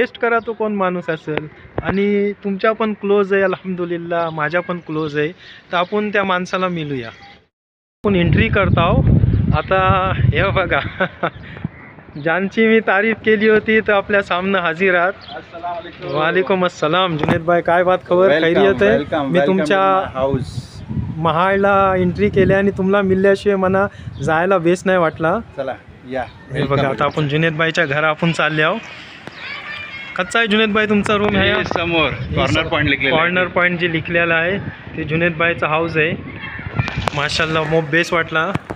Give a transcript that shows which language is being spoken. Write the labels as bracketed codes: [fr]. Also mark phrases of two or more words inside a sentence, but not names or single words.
[mr] गेस्ट करा तो कोण माणूस असेल आणि तुमच्या पण क्लोज आहे अल्हम्दुलिल्लाह, माझ्या पण क्लोज आहे. तर आपण त्या माणसाला मिळूया. आपण एंट्री करतो. आता हे बघा ज्यांची मी तारीफ केली होती तर आपल्या सामने हजर आहात. [ar] وعليكم السلام. [mr] जुनेद भाई, काय बात खबर? खैरियत आहे? मी तुमच्या हाऊस महाडला एंट्री केली आणि तुम्हाला मिळल्याशिवाय मला जायला बेस नाही वाटला. चला या. हे बघा, आता आपण जुनेद भाईच्या घरा आपण चालले आहो. कच्चा आहे जुनेद भाई तुमचा रूम आहे समोर [en] corner point [mr] लिखलेला आहे. [en] corner point [mr] जे लिखलेलं आहे ते जुनेद भाईचा हाऊस आहे. माशाल्लाह, मोब बेस वाटला.